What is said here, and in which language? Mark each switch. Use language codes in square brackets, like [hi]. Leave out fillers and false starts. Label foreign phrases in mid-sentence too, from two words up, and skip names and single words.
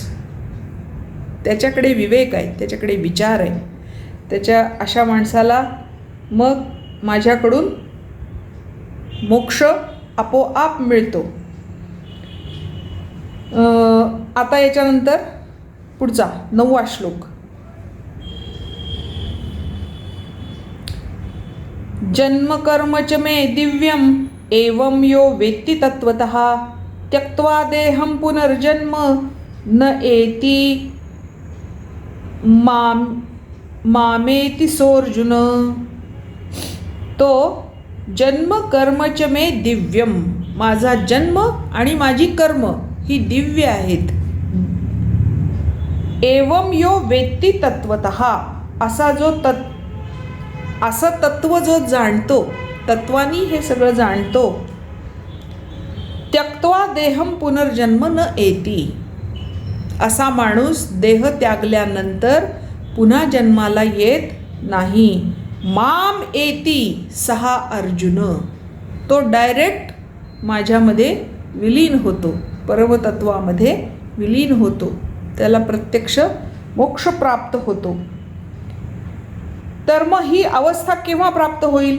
[mr] त्याच्याकडे विवेक आहे, त्याच्याकडे विचार आहे. त्याच्या अशा माणसाला मग माझ्याकडून मोक्ष आपोआप मिळतो. आता याच्यानंतर पुढचा 9वा श्लोक. [sa] जन्म कर्म च मे दिव्यम एवं यो वेत्ति तत्वतः त्यक्त्वा देहं पुनर्जन्म न एति मामेति सोऽर्जुन. तो जन्म कर्म च मे दिव्यम, [mr] माझा जन्म आणि माझी कर्म ही दिव्य आहेत. [sa] एवं यो वेत्ति तत्वतः, [mr] असं तत्व जो जाणतो, तत्वानी हे सगळं जाणतो. [sa] त्यक्त्वा देहं पुनर्जन्म न एति, [mr] असा माणूस देह त्यागल्यानंतर पुन्हा जन्माला येत नाही. [sa] माम एति सहा अर्जुन, [mr] तो डायरेक्ट माझ्यामध्ये विलीन होतो, परमतत्वामध्ये विलीन होतो, त्याला प्रत्यक्ष मोक्ष प्राप्त होतो. तर मग ही अवस्था केव्हा प्राप्त होईल?